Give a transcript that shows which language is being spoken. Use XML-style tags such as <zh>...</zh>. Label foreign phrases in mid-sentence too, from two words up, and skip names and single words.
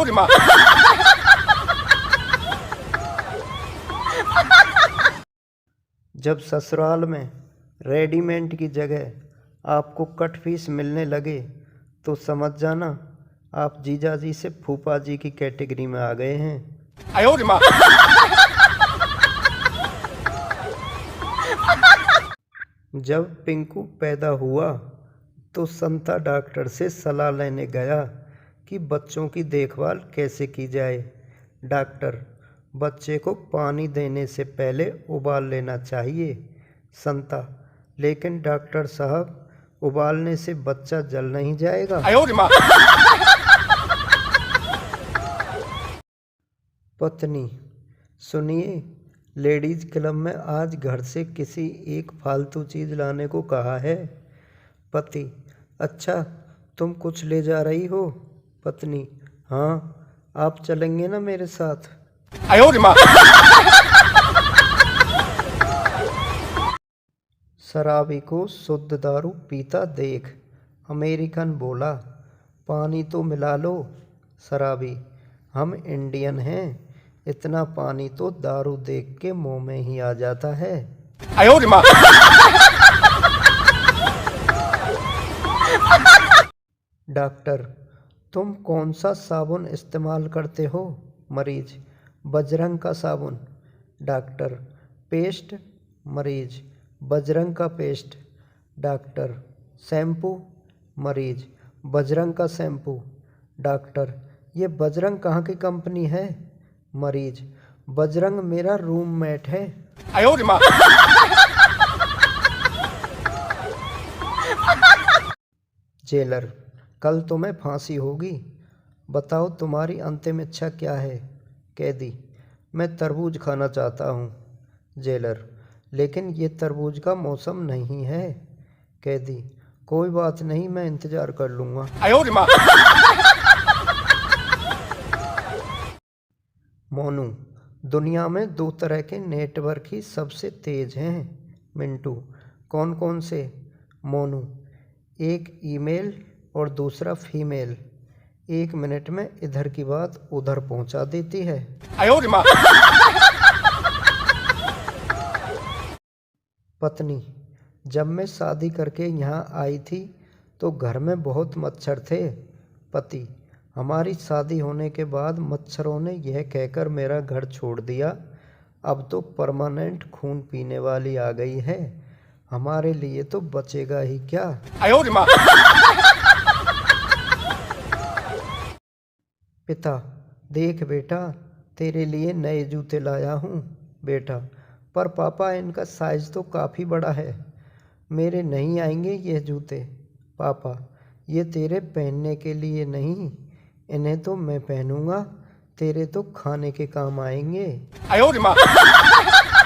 <hi>जब ससुराल में रेडीमेड की जगह आपको</hi> <en>cut piece</en> <hi>मिलने लगे तो समझ जाना आप जीजा जी से फूफा जी की कैटेगरी में आ गए हैं।</hi> <zh>哎呦我的妈！</zh> <hi>जब पिंकू पैदा हुआ तो संता डॉक्टर से सलाह लेने गया कि बच्चों की देखभाल कैसे की जाए। डॉक्टर, बच्चे को पानी देने से पहले उबाल लेना चाहिए। संता, लेकिन डॉक्टर साहब, उबालने से बच्चा जल नहीं जाएगा।</hi> <zh>哎呦我的妈！</zh> <hi>पत्नी, सुनिए,</hi> <en>ladies club</en> <hi>में आज घर से किसी एक फालतू चीज़ लाने को कहा है। पति, अच्छा, तुम कुछ ले जा रही हो? पत्नी, हाँ, आप चलेंगे ना मेरे साथ?</hi> <zh>哎呦我的妈！</zh> <hi>शराबी को शुद्ध दारू पीता देख अमेरिकन बोला, पानी तो मिला लो। शराबी, हम इंडियन हैं, इतना पानी तो दारू देख के मुंह में ही आ जाता है।</hi> <zh>哎呦我的妈！</zh> <hi>डॉक्टर, तुम कौन सा साबुन इस्तेमाल करते हो? मरीज, बजरंग का साबुन। डॉक्टर, पेस्ट? मरीज, बजरंग का पेस्ट। डॉक्टर, शैम्पू? मरीज, बजरंग का शैम्पू। डॉक्टर, ये बजरंग कहाँ की कंपनी है? मरीज, बजरंग मेरा रूममेट है।</hi> <zh>哎呦我的妈！</zh> <hi>जेलर, कल तुम्हें फांसी होगी, बताओ तुम्हारी अंतिम इच्छा क्या है? कैदी, मैं तरबूज खाना चाहता हूँ। जेलर, लेकिन ये तरबूज का मौसम नहीं है। कैदी, कोई बात नहीं, मैं इंतज़ार कर लूँगा।</hi> <zh>哎呦我的妈！</zh> <hi>मोनू, दुनिया में 2 तरह के नेटवर्क ही सबसे तेज हैं। मिंटू, कौन कौन से? मोनू, एक ईमेल और दूसरा फीमेल। 1 मिनट में इधर की बात उधर पहुंचा देती है।</hi> <zh>哎呦我的妈！</zh> <hi>पत्नी, जब मैं शादी करके यहाँ आई थी तो घर में बहुत मच्छर थे। पति, हमारी शादी होने के बाद मच्छरों ने यह कहकर मेरा घर छोड़ दिया, अब तो परमानेंट खून पीने वाली आ गई है, हमारे लिए तो बचेगा ही क्या।</hi> <zh>哎呦我的妈！</zh> <hi>पिता, देख बेटा, तेरे लिए नए जूते लाया हूँ। बेटा, पर पापा, इनका साइज तो काफ़ी बड़ा है, मेरे नहीं आएंगे ये जूते। पापा, ये तेरे पहनने के लिए नहीं, इन्हें तो मैं पहनूंगा, तेरे तो खाने के काम आएंगे।</hi> <zh>哎呦我的妈！</zh>